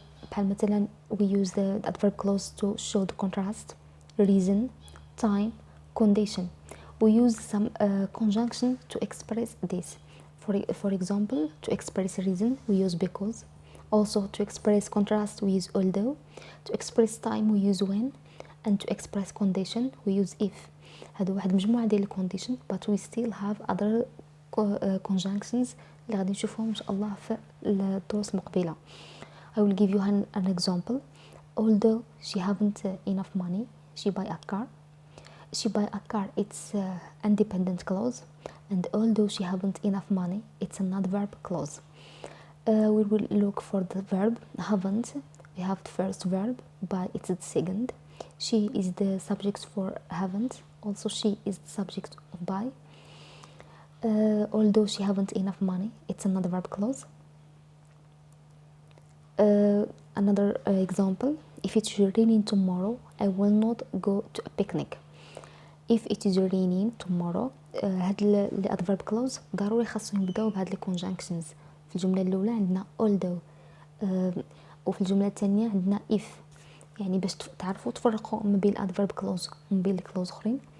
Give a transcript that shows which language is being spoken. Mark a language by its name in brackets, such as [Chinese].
[Arabic] بحال مثلا [English] we use the adverb clause to show the contrast, reason, time, condition. We use some conjunction to express this. For example, to express reason we use because. Also to express contrast we use although. To express time we use when. And to express condition we use if. [Arabic] هادو واحد مجموعه ديال الكونديشن [English] but we still have other conjunctions [Arabic] اللي غادي نشوفهم ان شاء الله في الدروس المقبله. [English] I will give you an example. Although she haven't enough money, she buy a car. She buy a car, it's independent clause. And although she haven't enough money, it's an adverb clause. We will look for the verb haven't. We have the first verb, buy it's the second. She is the subject for haven't. Also she is the subject of buy. Although she haven't enough money, it's another verb clause. Another example, if it's raining tomorrow, I will not go to a picnic. If it is raining tomorrow, [Arabic] هاد الادفيرب كلوز ضروري خاصهم يبداو بهاد لي كونجانكشنز. في الجمله الاولى عندنا although، وفي الجمله الثانيه عندنا if. يعني باش تعرفوا تفرقوا ما بين الادفيرب كلوز وما بين الكلوز اخرين.